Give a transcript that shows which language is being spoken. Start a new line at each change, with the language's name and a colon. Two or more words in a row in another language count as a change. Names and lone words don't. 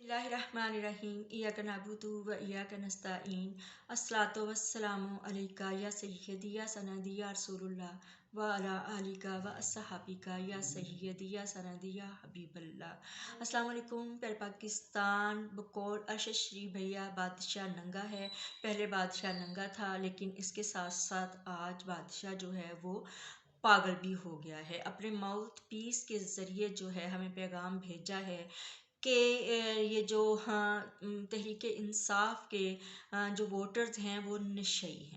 Arabic: بسم الله الرحمن الرحيم إياك نعبد وإياك نستعين الصلاة والسلام عليك يا سيدي يا سندي يا رسول الله وعلى آلك وأصحابك يا سيدي يا سندي يا حبيب الله۔ السلام عليكم.
Urdu: پیارے پاکستان بقول ارشد شریف بھیا بادشاہ ننگا ہے. پہلے بادشاہ ننگا تھا، لیکن اس کے ساتھ ساتھ آج بادشاہ جو ہے وہ پاگل بھی ہو گیا ہے. اپنے ماؤتھ پیس کے ذریعے جو ہے ہمیں پیغام بھیجا ہے کہ یہ جو تحریک انصاف کے جو ووٹرز ہیں وہ نشئی ہیں.